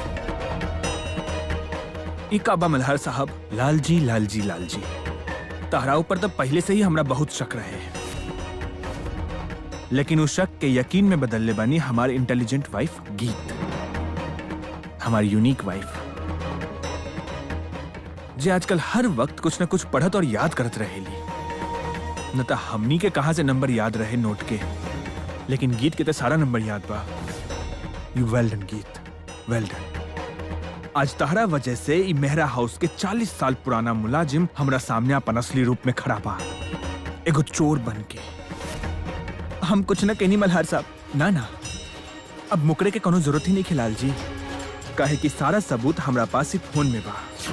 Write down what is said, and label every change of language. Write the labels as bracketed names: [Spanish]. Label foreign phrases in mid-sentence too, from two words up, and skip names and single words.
[Bhojpuri] काबा मल्हार साहब, लाल जी तारा ऊपर तो पहले से ही हमरा बहुत शक रहे, लेकिन उस शक के यकीन में बदल ले बानी हमारी [English] intelligent wife [Bhojpuri] गीत, हमारी [English] unique wife, [Bhojpuri] जे आजकल हर वक्त कुछ न कुछ पढ़त और याद करत रहेली। न तो हमनी के कहां से नंबर याद रहे नोट के, लेकिन गीत के तो सारा नंबर याद बा। [English] you well done Geet, well done. [Bhojpuri] आज तहरा वजह से ई मेहरा हाउस के 40 साल पुराना मुलाजिम हमरा सामने अपन असली रूप में खड़ा बा, एगो चोर बन के। हम कुछ न कहनी मल्हार साहब, ना अब मुकरे के कोनो जरूरत ही नहीं खिलाल जी, काहे कि सारा सबूत हमरा पास ही फोन में बा।